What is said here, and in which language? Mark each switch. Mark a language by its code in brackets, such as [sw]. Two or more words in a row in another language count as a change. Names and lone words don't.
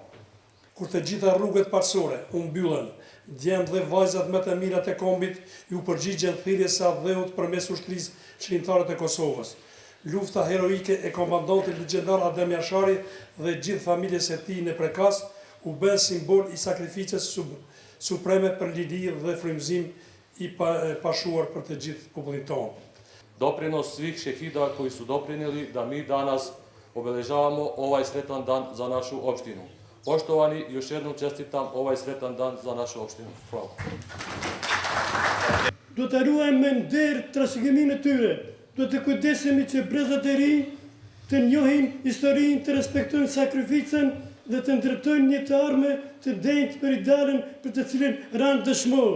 [sq] Kur të gjitha rrugët parsore u mbyllen, djemtë dhe vajzat më të mira të kombit ju përgjigjen thirrjes së dheut përmes ushtrisë çlirimtare të Kosovës. Lufta heroike e komandantit legjendar Adem Jashari dhe gjithë familjes së tij në Prekas u bën simbol i sakrificës supreme për liri dhe frymëzim i pashuar për të gjithë popullin tonë. [sr] Doprinos svih shehida koji su doprinijeli da mi danas obeležavamo ovaj sretan dan za našu opštinu. Poštovani, još jednom čestitam ovaj sretan dan za našu opštinu. Hvala. [sq] Do të ruajmë me nder trashëgiminë e tyre. Do të kujdesemi që brezat e rinj të njohin historinë, të respektojnë sakrificën dhe të ndërtojnë një të arme të denjtë për idealen për të cilin ranë dëshmor.